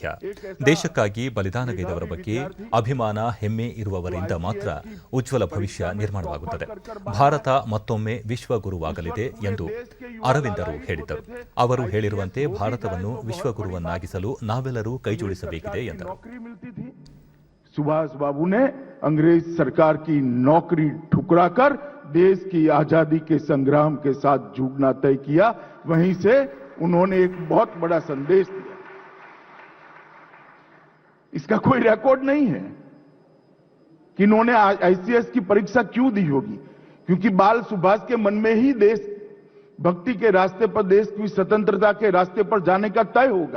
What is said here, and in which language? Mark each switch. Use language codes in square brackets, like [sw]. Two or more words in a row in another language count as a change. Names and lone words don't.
[kn] ದೇಶಕ್ಕಾಗಿ ಬಲಿದಾನಗೈದವರ ಬಗ್ಗೆ ಅಭಿಮಾನ, ಹೆಮ್ಮೆ ಇರುವವರಿಂದ ಮಾತ್ರ ಉಜ್ವಲ ಭವಿಷ್ಯ ನಿರ್ಮಾಣವಾಗುತ್ತದೆ. ಭಾರತ ಮತ್ತೊಮ್ಮೆ ವಿಶ್ವಗುರುವಾಗಲಿದೆ ಎಂದು ಅರವಿಂದರು ಹೇಳಿದರು. ಅವರು ಹೇಳಿರುವಂತೆ ಭಾರತವನ್ನು ವಿಶ್ವಗುರುವನ್ನಾಗಿಸಲು ನಾವೆಲ್ಲರೂ ಕೈಜೋಡಿಸಬೇಕಿದೆ ಎಂದರು. [hi] सुभाष बाबू ने अंग्रेज सरकार की नौकरी ठुकराकर देश की आजादी के संग्राम के साथ जुड़ना तय किया. वहीं से उन्होंने एक बहुत बड़ा संदेश दिया. इसका कोई रिकॉर्ड नहीं है कि इन्होंने आईसीएस की परीक्षा क्यों दी होगी, क्योंकि बाल सुभाष के मन में ही देश भक्ति के रास्ते पर, देश की स्वतंत्रता के रास्ते पर जाने का तय होगा.